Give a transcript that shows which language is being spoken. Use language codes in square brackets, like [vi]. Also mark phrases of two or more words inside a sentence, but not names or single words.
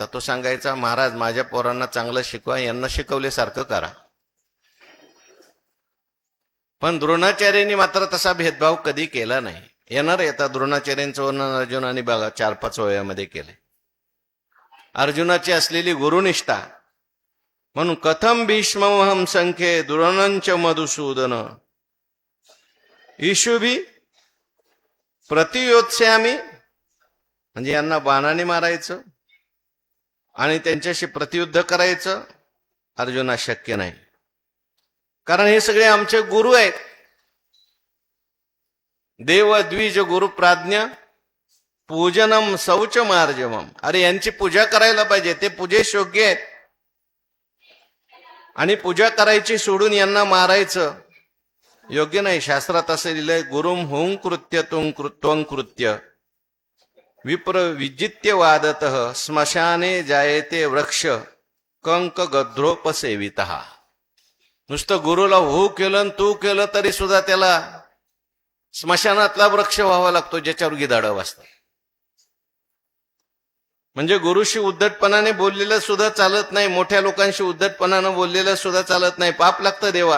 [mr] तो सांगायचा, महाराज माझ्या पोरांना चांगलं शिकवा, यांना शिकवल्यासारखं करा. पण द्रोणाचार्यांनी मात्र तसा भेदभाव कधी केला नाही. येणार येता द्रोणाचार्यांचं वर्णन अर्जुनाने बघा 4-5 वयामध्ये केले. अर्जुनाची असलेली गुरुनिष्ठा. [sa] म्हणून कथम भीष्महम संख्ये द्रोणंच मधुसूदन ईशुभी प्रतियोत्स्यामी. [mr] म्हणजे यांना बाणाने मारायचं आणि त्यांच्याशी प्रतियुद्ध करायचं अर्जुना शक्य नाही. कारण हे सगळे आमचे गुरु आहेत. [sa] देव द्विज गुरु प्राज्ञ पूजनम शौच मार्जवम. [mr] अरे यांची पूजा करायला पाहिजे, ते पूजेस योग्य आहेत. आणि पूजा करायची सोडून यांना मारायचं योग्य नाही. शास्त्रात असं लिहिलंय, [sa] गुरुम हुं कृत्य तुं कृत्वं कृत्य विप्र विजित्य वादतः स्मशाने जायते वृक्ष कंक गद्रोपसेवितः. [mr] नुसतं गुरुला हो केलं तू केलं तरी सुद्धा त्याला स्मशानातला वृक्ष व्हावा लागतो ज्याच्यावर गिधाडं वाजतात. म्हणजे गुरुशी उद्धटपणाने बोललेलं सुद्धा चालत नाही, मोठ्या लोकांशी उद्धटपणाने बोललेलं सुद्धा चालत नाही, पाप लागतं देवा.